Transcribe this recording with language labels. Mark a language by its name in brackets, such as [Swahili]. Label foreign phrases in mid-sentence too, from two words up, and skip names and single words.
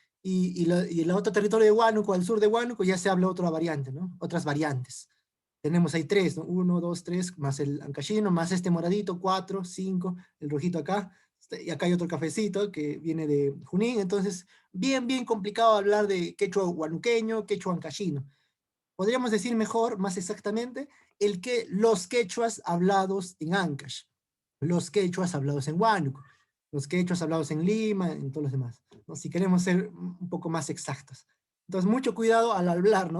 [Spanish] Y el otro territorio de Huánuco, al sur de Huánuco, ya se habla otra variante, ¿no? Otras variantes. Tenemos ahí 3, ¿no? 1, 2, 3, más el ancashino, más este moradito, 4, 5, el rojito acá, y acá hay otro cafecito que viene de Junín. Entonces, bien complicado hablar de quechua huanuqueño, quechua ancashino. Podríamos decir mejor, más exactamente, los quechuas hablados en Ancash, los quechuas hablados en Huánuco, los quechuas hablados en Lima, en todos los demás, ¿no? Si queremos ser un poco más exactos. Entonces, mucho cuidado al hablar, ¿no?